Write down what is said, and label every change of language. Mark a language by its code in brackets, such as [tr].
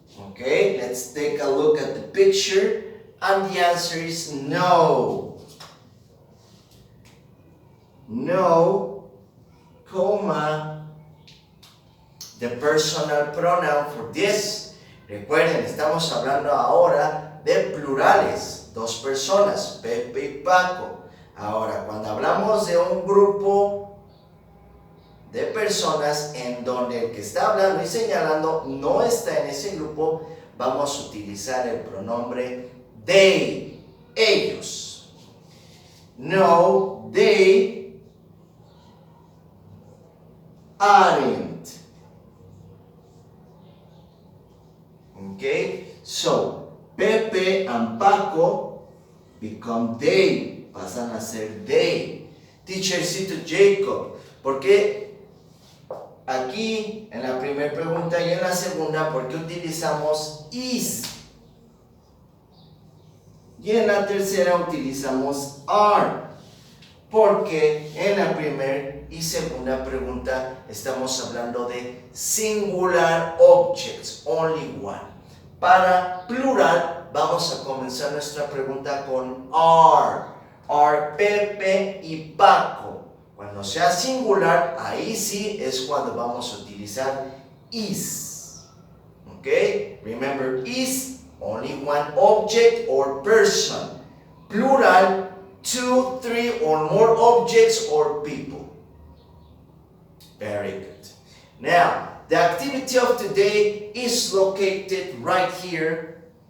[en] Okay, let's take a look at the picture, and the answer is no. No, comma, the personal pronoun for this. [es] Recuerden, estamos hablando ahora de plurales, 2 personas, Pepe y Paco. Ahora, cuando hablamos de un grupo de personas en donde el que está hablando y señalando no está en ese grupo, vamos a utilizar el pronombre they, ellos. [en] No, they aren't. Okay, so Pepe and Paco become they, [es] pasan a ser [en] they. [es] Teachercito Jacob, ¿por qué aquí en la primera pregunta y en la segunda, por qué utilizamos is? Y en la tercera utilizamos are. Porque en la primera y segunda pregunta estamos hablando de [en] singular objects, only one. [es] Para plural vamos a comenzar nuestra pregunta con are. [en] Are [es] Pepe y Paco. Cuando sea singular, ahí sí es cuando vamos a utilizar is. [en] Okay? Remember, is only one object or person. Plural, 2, 3 or more objects or people. Very good. Now, the activity of today is located right here.